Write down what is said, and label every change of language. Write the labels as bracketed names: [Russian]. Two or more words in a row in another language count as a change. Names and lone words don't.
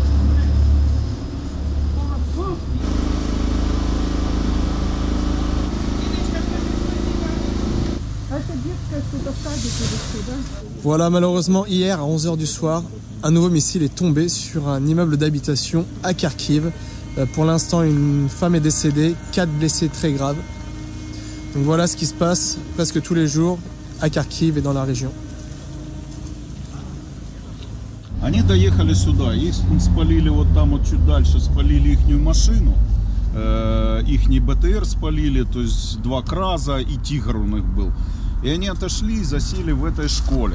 [French] Voilà, malheureusement, hier à 11 h du soir, un nouveau missile est tombé sur un immeuble d'habitation à Kharkiv. Pour l'instant, une femme est décédée, 4 blessés très graves. Donc voilà ce qui se passe presque tous les jours à Kharkiv et dans la région. [Russian] Они доехали сюда, их спалили вот там вот чуть дальше, спалили ихнюю машину, ихний БТР спалили, то есть 2 КРАЗа и Тигр у них был. И они отошли и засели в этой школе.